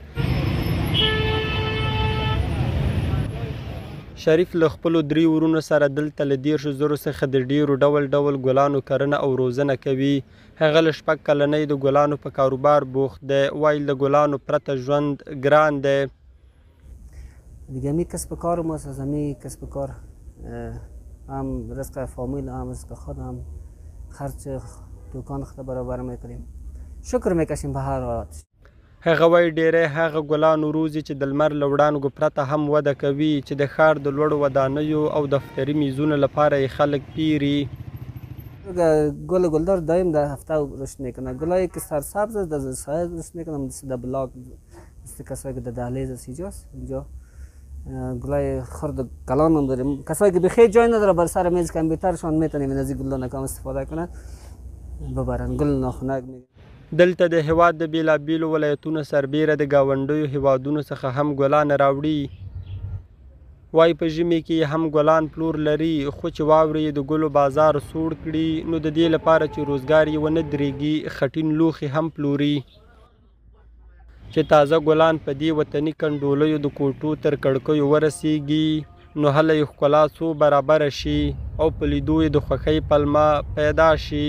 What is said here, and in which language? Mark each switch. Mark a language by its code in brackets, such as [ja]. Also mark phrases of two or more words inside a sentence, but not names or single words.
[ps] شریف له خپلو 3 ورونو سره دلته له 10,000 څخه د ډیرو ډول ډول ګلانو کرنه او روزنه کوي. هغه له 6 کلنۍ د ګلانو په کاروبار بوخت دی. وایي له ګلانو پرته ژوند ګران دی. [fa] دیگه می کسب کار ماست، از همه کسب کار هم رزق فامیل هم رزق خود هم خرچ دکان خود برابر میکنیم. شکر میکشیم به هر حالت. هغه وایي ډیری هغه ګلانو روزي چې د لمر له وړانګو پرته هم وده کوي چې د ښار د لوړو ودانیو او دفتري میزونو لپاره یې خلک پیري. گل گلدار دایم در هفته رشد میکنه. گلایی که سرسبز است در سایه رشد میکنه، مثل در بلاک مثل کسایی که در دهلیز است اینجاست. اینجا گلای خرد کلان هم داریم. کسایی که بخیر جای نداره بر سر میز کامپیوترشان میتونیم از این گلان کم استفاده کنن ببرن. گل ناخنک میگن. [ps] دلته د هیواد د بیلابیلو ولایتونو سربیره د ګاونډیو هیوادونو څخه هم ګلان راوړي. وایي په ژمي کې هم ګلان پلور لري، خو چې واورې د ګلو بازار سوړ کړي نو د دې لپاره چې روزګار یې ونه درېږي خټین لوښي هم پلوري چې تازه ګلان په دې وطني کنډولیو د کوټو تر کړکیو ورسیږي نو هله یې ښکلا څو برابره شي او په لیدو یې د خوښۍ پلمه پیدا شي.